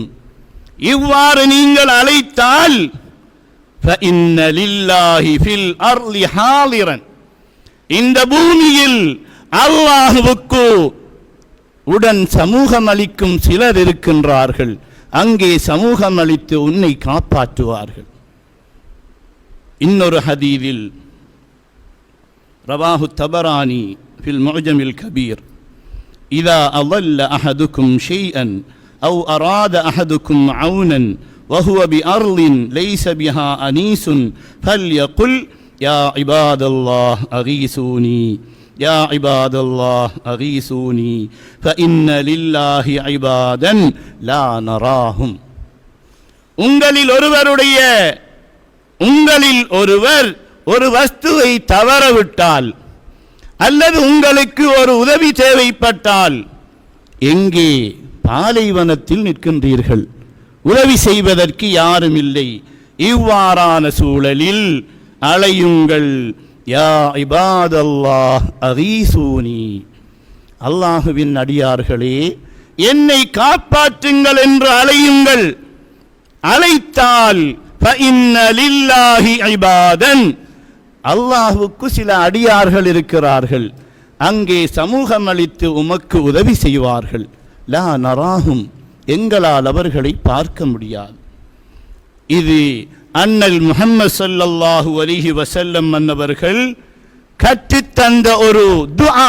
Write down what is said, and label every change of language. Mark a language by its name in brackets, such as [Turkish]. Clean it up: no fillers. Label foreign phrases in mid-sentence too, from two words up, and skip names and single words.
[Tamil] இவ்வாறு நீங்கள் அழைத்தால் [Arabic] فإن لله في الأرض حاضرا, [Tamil] இந்த பூமியில் அல்லாஹ்வுக்கு உடன் சமூகம் அளிக்கும் சிலர் இருக்கின்றார்கள். அங்கே சமூகம் அளித்து உன்னை காப்பாற்றுவார்கள். இன்னொரு ஹதீஸில் [Arabic] رواه الطبراني في المعجم الكبير إذا அضل أحدكم شيئا أو أراد أحدكم عونا وهو بأرض ليس بها أنيس فليقل يا عباد الله أغيثوني يا عباد الله أغيثوني فإن لله عبادا لا نراهم. [Tamil] உங்களில் ஒருவர் ஒரு வஸ்துவை தவறவிட்டால் அல்லது உங்களுக்கு ஒரு உதவி தேவைப்பட்டால், எங்கே பாலைவனத்தில் நிற்கின்றீர்கள், உதவி செய்வதற்கு யாரும் இல்லை, இவ்வாறான சூழலில் அலையுங்கள், [Arabic] يا عباد الله أغيثوني, [Tamil] அல்லாஹுவின் அடியார்களே என்னை காப்பாற்றுங்கள் என்று அலையுங்கள். [Arabic] அழைத்தால் فإن لله عبادا, [Tamil] அல்லாஹுக்கு சில அடியார்கள் இருக்கிறார்கள், அங்கே சமூகம் அளித்து உமக்கு உதவி செய்வார்கள். [Arabic] لا نراهم, [Tamil] எங்களால் அவர்களை பார்க்க முடியாது. இது அன்னல் முஹம்மது [Arabic] صلى الله عليه وسلم [Tamil] அன்னவர்கள் கற்றுத்தந்த ஒரு துஆ.